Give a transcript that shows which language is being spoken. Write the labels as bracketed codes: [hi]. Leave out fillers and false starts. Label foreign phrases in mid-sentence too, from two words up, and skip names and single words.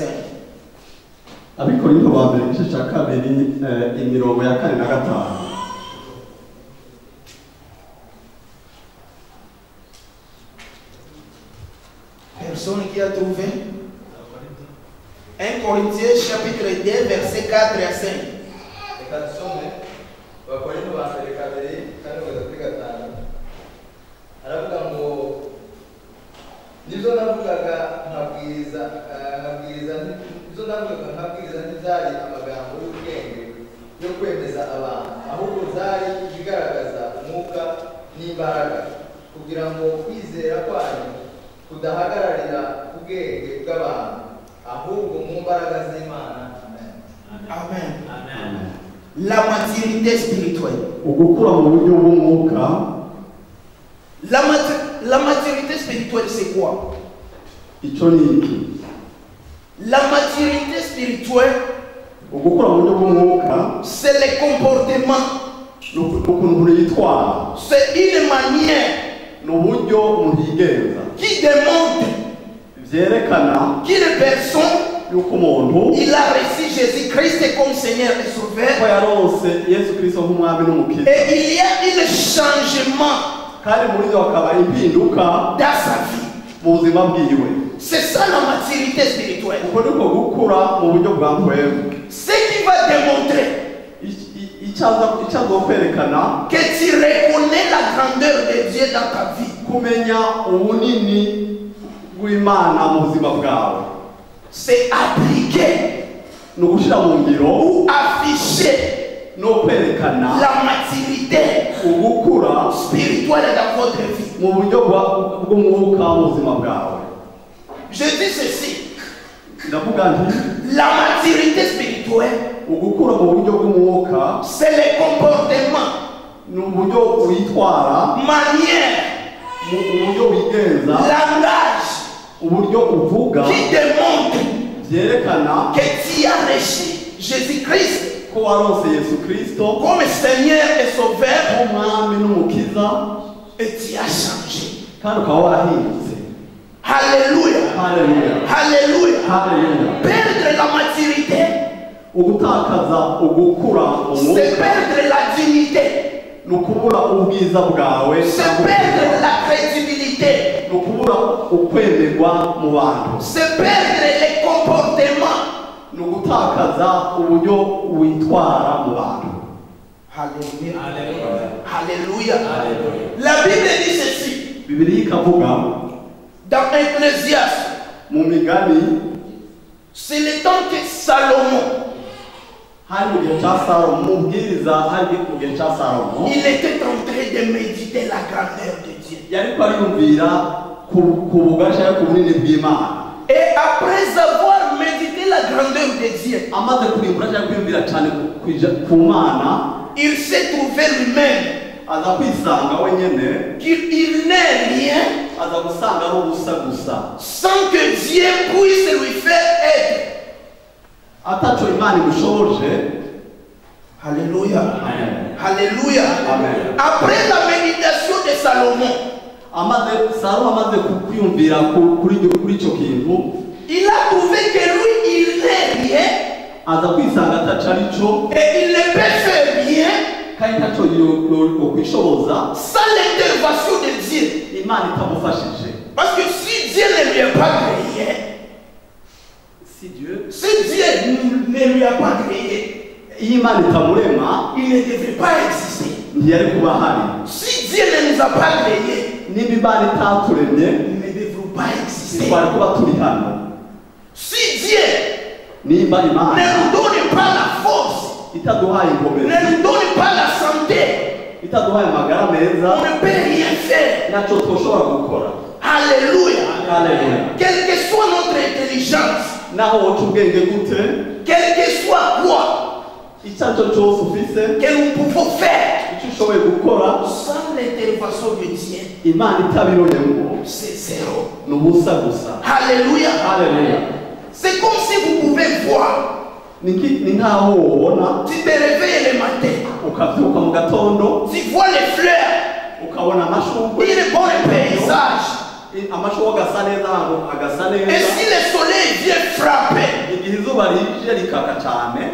[rw] Abikorinto ba mbere igice cya kabiri imirongo ya 4 na 5. [fr] Personne qui a trouvé? 1 Corinthiens chapitre 2 verset 4 à 5. [rw] nizo navugaga nkabwiriza ntizari amagambo y'ubwenge yo kwemeza abantu, ahubwo zari ibigaragaza umwuka n'imbaraga, kugira ngo kwizera kwanyu kudahagararira ubwenge bw'abantu ahubwo mu mbaraga z'Imana. Amen. [fr] La maturité spirituelle. [rn] ugukura mu buryo bw'umwuka. [fr] La maturité spirituelle, c'est quoi? [rw] icyo ni iki? [fr] La maturité spirituelle, [rn] ugukura mu buryo bw'umwuka [fr] c'est le comportement. [rw] ni ukuntu yitwara, [fr] C'est une manière [rw] ni uburyo umuntu yigenza [fr] qui démontre [rw] byerekana [fr] qu'une personne, [rn] yuko umuntu [fr] il a reçu Jésus-Christ comme Seigneur et [rw] ko [fr] Sauveur. [rn] yaronse Yesu Kristo nk'umwami n'umukiza, [fr] Et il y a un changement [rw] kandi muri byo hakaba impinduka [fr] dans sa vie. [rn] mu buzima bwiwe. [fr] C'est ça la maturité spirituelle. [rn] uko niko gukura mu buryo bwa mpwemu. [fr] Ce qui va démontrer [rn] icyaza kwerekana [fr] que tu reconnais la grandeur de Dieu dans ta vie. [rw] kumenya ubunini bw'Imana mu buzima bwawe, [fr] C'est appliquer [rw] ni ugushyira mu ngiro [fr] ou afficher [rw] no kwerekana [fr] la maturité [rn] ugukura [fr] spirituelle dans votre vie. [rw] mu buryo bw'umwuka mu buzima bwawe. [fr] Je dis ceci, [rw] ndavuga nti [fr] la maturité spirituelle, [rn] ugukura mu buryo bw'umwuka [fr] c'est le comportement, [rw] ni uburyo witwara, [fr] manière, [rw] mu buryo wigenza, [fr] langage [rw] uburyo uvuga [fr] qui démontre [rw] byerekana [fr] que tu as reçu Jésus-Christ [rn] ko waronse Yesu Kristo [fr] comme Seigneur et Sauveur [rw] nk'umwami n'umukiza, [fr] et tu as changé. [rw] kandi ukaba warahindutse. [fr] Alléluia. [rw] Haleluya, [fr] Alléluia. [rw] haleluya. [fr] Perdre la maturité, [rn] ugutakaza ugukura [fr] c'est [rw] umwuka [fr] perdre la dignité, [rw] ni ukubura ubwiza bwawe, [fr] c'est perdre la crédibilité, [rn] ni ukubura ukwemerwa mu bantu, [fr] c'est perdre les comportements. [rn] ni ugutakaza uburyo witwara mu bantu. [fr] Alléluia. Alléluia. La Bible dit ceci [rw] Bibiliya ikavuga [fr] dans Ecclésiaste. [rw] mu migani, [fr] C'est le temps que Salomon, [rw] hari mu gihe cya Salomo, mu bwiriza hari mu gihe cya Salomo, [fr] il était en train de méditer la grandeur de Dieu. [rn] yariko ariyumvira ku bugasha ku bunini bw'Imana. [fr] Et après avoir médité la grandeur de Dieu, [rw] Amaze kurimbura cyangwa kwiyumvira cyane ku Mana, [fr] il s'est trouvé lui-même [rw] aza kwisanga wenyene, [fr] qu'il n'est rien [rw] aza gusanga ari ubusa gusa, [fr] sans que Dieu puisse lui faire être. [rn] ataco Imana imushoboje. [fr] Alléluia. Amen. Alléluia. Amen. Après la méditation de Salomon, [rn] Salomo amaze kwiyumvira kuri icyo kintu, [fr] il a trouvé que lui, il n'est rien [rn] aza kwisanga ataco arico, [fr] et il ne peut faire rien [rn] kandi ntaco yokwishoboza [fr] sans l'intervention de Dieu. [rw] Imana itamufashije. [fr] Parce que si Dieu ne lui a pas créé, Si Dieu, ne lui a pas créé, [rw] iyo Imana itamurema [fr] il ne devrait pas exister. [rw] ntiyari kuba hari. [fr] Si Dieu ne nous a pas créés, [rw] Niba Imana itaturemye [fr] nous ne devrons pas exister. [rw] ntitwari kuba turi hano. [fr] Si Dieu [rw] Niba [fr] ne [rw] Imana [fr] nous donne pas la force, [rw] itaduhaye inkomezi, [fr] ne nous donne pas la santé, [rw] itaduhaye amagara [fr] on [rw] meza, [fr] ne peut rien faire. [rn] ntacyo twoshobora gukora. [fr] Alléluia. [rw] Haleluya. [fr] Quelle que soit notre intelligence, [rn] Naho woca ubwenge gute, [fr] quel que soit quoi [rn] icyo ari cyo cyose ufise, [fr] que nous pouvons faire, [rw] icyo ushoboye gukora, [fr] sans l'intervention de Dieu, [rn] Imana itabiroyemo [fr] c'est zéro. [rn] ni ubusa gusa. [fr] Alléluia. [rw] Haleluya. [fr] C'est comme si vous pouvez voir, [rn] Ni nkaho wobona [fr] tu te réveilles le matin, [rn] ukavyuka mu gatondo [fr] tu vois les fleurs, [rn] ukabona amashurwe, [fr] il bon paysage. [rn] amashurwe agasa neza, ahantu agasa [fr] Et [rn] neza. [fr] si le soleil vient frapper [rw] Igihe izuba rije rikaka cyane,